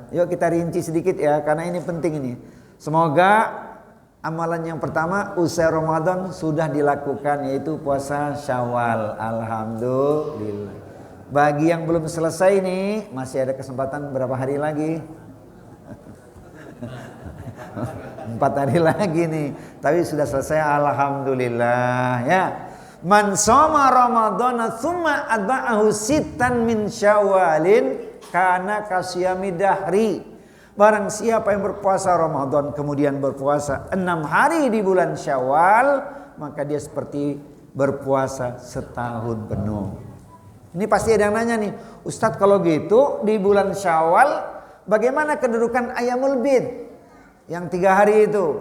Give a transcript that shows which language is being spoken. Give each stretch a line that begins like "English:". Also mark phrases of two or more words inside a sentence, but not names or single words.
Indonesian: Yuk kita rinci sedikit ya, karena ini penting ini. Semoga amalan yang pertama usai Ramadan sudah dilakukan, yaitu puasa Syawal. Alhamdulillah. Bagi yang belum selesai nih, masih ada kesempatan berapa hari lagi? 4 hari lagi nih. Tapi sudah selesai, alhamdulillah ya.
Arabic: من صام رمضان ثم أتبعه ستا من شوال كان كصيام الدهر.
Indonesian: Barang siapa yang berpuasa Ramadan kemudian berpuasa 6 hari di bulan Syawal, maka dia seperti berpuasa setahun penuh. Ini pasti ada yang nanya nih, Ustadz kalau gitu di bulan Syawal bagaimana kedudukan Ayyamul Bid yang 3 hari itu?